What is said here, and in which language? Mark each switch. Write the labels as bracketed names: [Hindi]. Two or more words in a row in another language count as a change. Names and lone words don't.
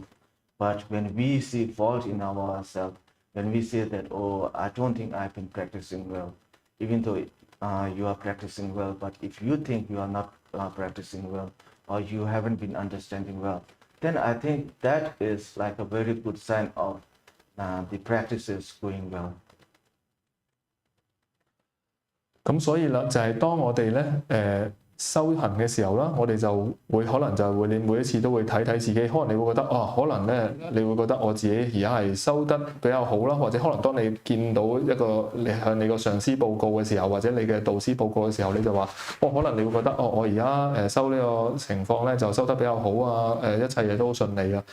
[English] But when we see fault in ourselves, when we say that, oh, I don't think I've been practicing well, even though you are practicing well, but if you think you are not practicing well, or you haven't been understanding well, then I think that is like a very good sign of the practices going well. [Cantonese] 咁所以啦，就係當我哋咧修行嘅時候啦，我哋就會可能就會你每一次都會睇睇自己，可能你會覺得可能咧你會覺得我自己而家係修得比較好啦，或者可能當你見到一個你向你個上司報告嘅時候，或者你嘅導師報告嘅時候，你就話可能你會覺得我而家修呢個情況咧就修得比較好啊，一切嘢都好順利啊。